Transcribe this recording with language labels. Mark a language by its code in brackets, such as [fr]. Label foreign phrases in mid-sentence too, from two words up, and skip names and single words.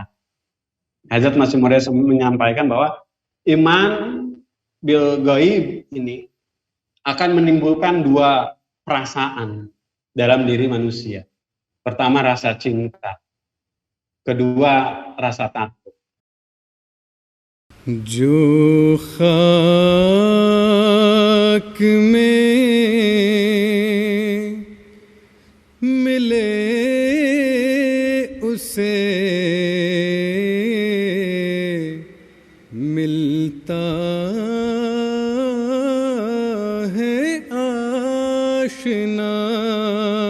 [id] Hazrat Masih Maud menyampaikan bahwa [ar] إيمان بالغيب [id] ini akan menimbulkan dua perasaan dalam diri manusia. Pertama rasa cinta, kedua rasa takut. [ur] जो खाक में मिले उसे मिलता है आशना